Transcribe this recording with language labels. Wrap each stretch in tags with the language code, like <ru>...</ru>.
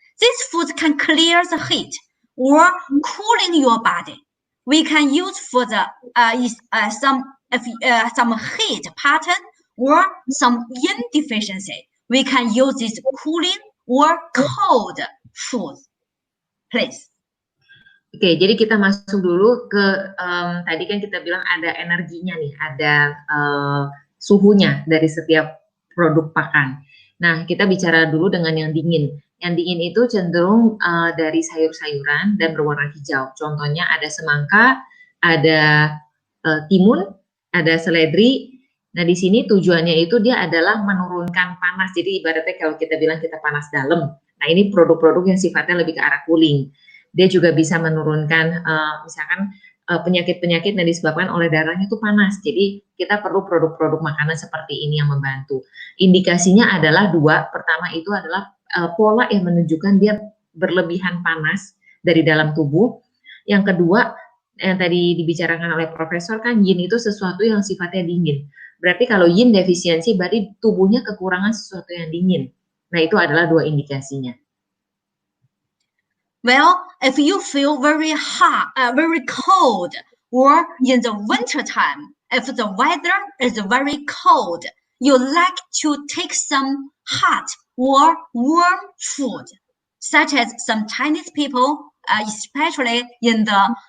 <en>This food can clear the heat or cooling your body. We can use for the some heat pattern or some yin deficiency. We can use this cooling or cold food. Please.</en> <id>Oke, jadi kita masuk dulu ke tadi kan kita bilang ada energinya nih, ada suhunya dari setiap produk pakan. Nah, kita bicara dulu dengan yang dingin. Yang dingin itu cenderung dari sayur-sayuran dan berwarna hijau. Contohnya ada semangka, ada timun, ada seledri. Nah, di sini tujuannya itu dia adalah menurunkan panas. Jadi ibaratnya kalau kita bilang kita panas dalam. Nah, ini produk-produk yang sifatnya lebih ke arah cooling. Dia juga bisa menurunkan misalkan penyakit-penyakit yang disebabkan oleh darahnya itu panas. Jadi kita perlu produk-produk makanan seperti ini yang membantu. Indikasinya adalah 2. Pertama itu adalah pola yang menunjukkan dia berlebihan panas dari dalam tubuh. Yang kedua, yang tadi dibicarakan oleh profesor kan yin itu sesuatu yang sifatnya dingin. Berarti kalau yin defisiensi berarti tubuhnya kekurangan sesuatu yang dingin. Nah, itu adalah 2 indikasinya.</id> <en>Well, if you feel very hot, very cold, or in the winter time, if the weather is very cold, you like to take some hot or warm food, such as some Chinese people, especially in the</en>